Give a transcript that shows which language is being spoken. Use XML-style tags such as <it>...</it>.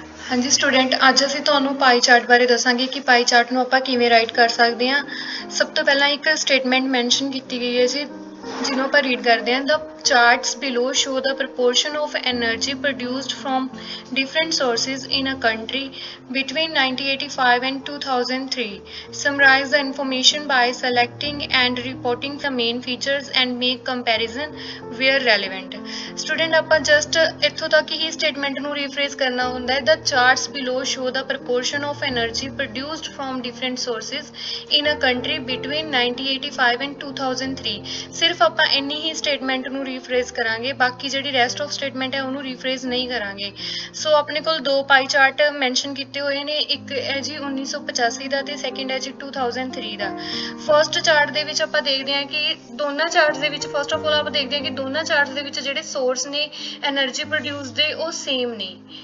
<pa>ਹਾਂਜੀ ਸਟੂਡੈਂਟ, ਅੱਜ ਅਸੀਂ ਤੁਹਾਨੂੰ ਪਾਈ ਚਾਰਟ ਬਾਰੇ ਦੱਸਾਂਗੇ ਕਿ ਪਾਈ ਚਾਰਟ ਨੂੰ ਆਪਾਂ ਕਿਵੇਂ ਰਾਈਟ ਕਰ ਸਕਦੇ ਹਾਂ। ਸਭ ਤੋਂ ਪਹਿਲਾਂ ਇੱਕ ਸਟੇਟਮੈਂਟ ਮੈਂਸ਼ਨ ਕੀਤੀ ਗਈ ਹੈ ਜੀ, ਜਿਹਨੂੰ ਆਪਾਂ ਰੀਡ ਕਰਦੇ ਹਾਂ।</pa> <en>The charts below show the proportion of energy produced from different sources in a country between 1985 and 2003. Summarize the information by selecting and reporting the main features and make comparison where relevant.</en> <pa>Student, ਆਪਾਂ just ਇੱਥੋਂ ਤੱਕ ਹੀ statement ਨੂੰ rephrase ਕਰਨਾ ਹੁੰਦਾ ਹੈ।</pa> <en>The charts below show the proportion of energy produced from different sources in a country between 1985 and 2003.</en> <pa>ਸਿਰਫ ਆਪਾਂ ਇੰਨੀ ਹੀ ਸਟੇਟਮੈਂਟ ਨੂੰ ਰੀਫਰੇਜ਼ ਕਰਾਂਗੇ, ਬਾਕੀ ਜਿਹੜੀ ਰੈਸਟ ਆਫ ਸਟੇਟਮੈਂਟ ਹੈ ਉਹਨੂੰ ਰੀਫਰੇਜ਼ ਨਹੀਂ ਕਰਾਂਗੇ। ਸੋ ਆਪਣੇ ਕੋਲ ਦੋ ਪਾਈ ਚਾਰਟ ਮੈਂਸ਼ਨ ਕੀਤੇ ਹੋਏ ਨੇ, ਇੱਕ ਹੈ ਜੀ 1985 ਦਾ ਤੇ ਸੈਕਿੰਡ ਹੈ ਜੀ 2003 ਦਾ। ਫਰਸਟ ਚਾਰਟ ਦੇ ਵਿੱਚ ਆਪਾਂ ਦੇਖਦੇ ਹਾਂ ਕਿ ਦੋਨਾਂ ਚਾਰਟਸ ਦੇ ਵਿੱਚ ਫਸਟ ਆਫ ਆਲ ਆਪਾਂ ਦੇਖਦੇ ਹਾਂ ਕਿ ਦੋਨਾਂ ਚਾਰਟਸ ਦੇ ਵਿੱਚ ਜਿਹੜੇ ਸੋਰਸ ਨੇ ਐਨਰਜੀ ਪ੍ਰੋਡਿਊਸ ਦੇ ਉਹ ਸੇਮ ਨੇ।</pa>